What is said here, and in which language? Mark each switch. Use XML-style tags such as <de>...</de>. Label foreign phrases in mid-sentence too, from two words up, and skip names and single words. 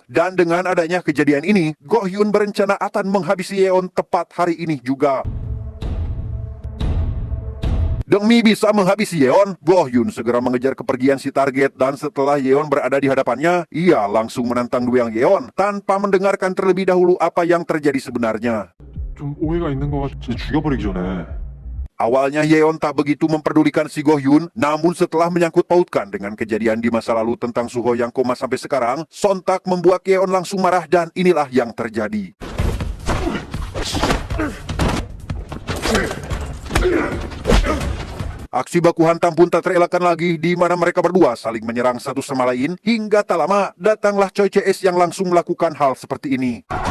<id>Dan dengan adanya kejadian ini, Go-hyun berencana akan menghabisi Yeon tepat hari ini juga. Demi bisa menghabisi Yeon, Go-hyun segera mengejar kepergian si target dan setelah Yeon berada di hadapannya, ia langsung menantang duel Yeon tanpa mendengarkan terlebih dahulu apa yang terjadi sebenarnya.</id> <ko>좀 오해가 있는 것 같아. 진짜 죽여버리기 전에</ko> <id>Awalnya Yeon tak begitu memperdulikan si Go-hyun, namun setelah menyangkut pautkan dengan kejadian di masa lalu tentang Suho yang koma sampai sekarang, sontak membuat Yeon langsung marah dan inilah yang terjadi. Aksi baku hantam pun tak terelakkan lagi di mana mereka berdua saling menyerang satu sama lain hingga tak lama datanglah Choi CS yang langsung melakukan hal seperti ini.</id>